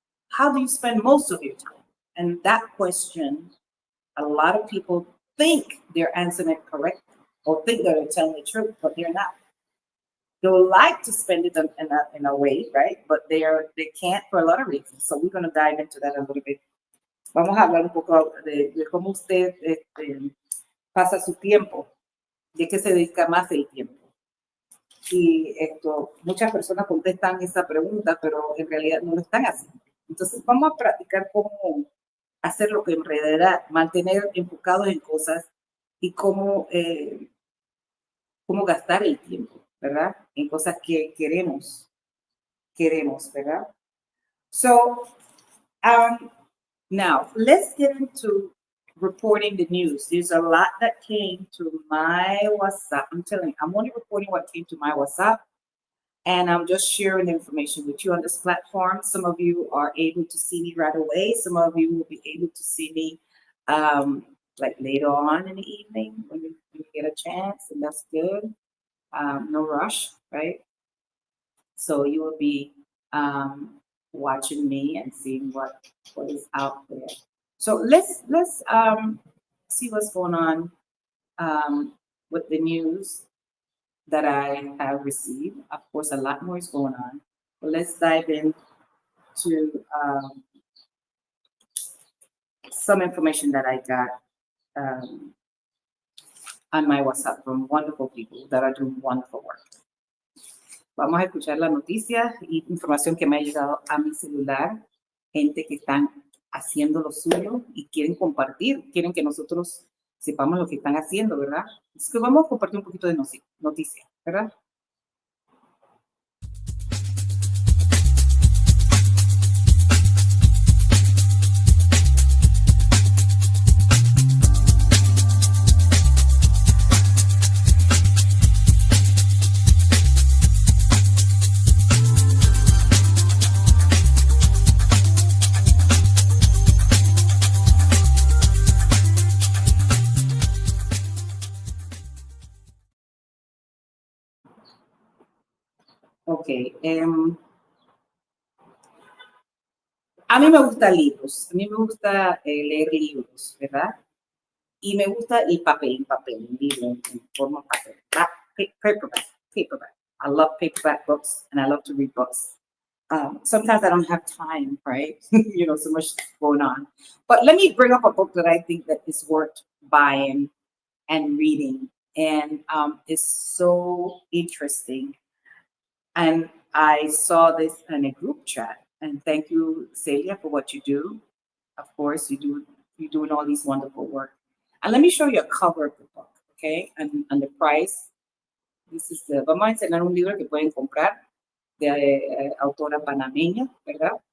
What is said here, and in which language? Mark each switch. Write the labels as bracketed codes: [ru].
[en] How do you spend most of your time? And that question, a lot of people think they're answering it correctly or think that they're telling the truth, but they're not. They would like to spend it in a way, right? But they can't for a lot of reasons. So we're going to dive into that a little bit. [es] Vamos a hablar un poco de cómo usted pasa su tiempo, de qué se dedica más el tiempo. Y muchas personas contestan esa pregunta, pero en realidad no lo están haciendo. Entonces vamos a practicar cómo hacer lo que en realidad, mantener enfocados en cosas y cómo gastar el tiempo, ¿verdad? En cosas que queremos, ¿verdad? [en] So, now let's get into reporting the news. There's a lot that came to my WhatsApp. I'm telling you, I'm only reporting what came to my WhatsApp, and I'm just sharing the information with you on this platform. Some of you are able to see me right away. Some of you will be able to see me like later on in the evening when you get a chance, and that's good. No rush, right? So you will be watching me and seeing what is out there. So let's see what's going on with the news that I have received. Of course, a lot more is going on. But let's dive into some information that I got on my WhatsApp from wonderful people that are doing wonderful work. [es] Vamos a escuchar las noticias y información que me ha llegado a mi celular, gente que están haciendo lo suyo y quieren compartir, quieren que nosotros sepamos lo que están haciendo, ¿verdad? Así que vamos a compartir un poquito de noticias, ¿verdad? Ok. A mí me gustan libros, a mí me gusta leer libros, ¿verdad? Y me gusta el papel, el libro en forma de papel. [en] Paperback. I love paperback books and I love to read books. Sometimes I don't have time, right? So much going on. But let me bring up a book that I think that is worth buying and reading. And it's so interesting. And I saw this in a group chat. And thank you, Celia, for what you do. Of course, you're doing all these wonderful work. And let me show you a cover of the book, okay? And the price. [es] Vamos a enseñar un libro que pueden comprar de autora panameña, ¿verdad?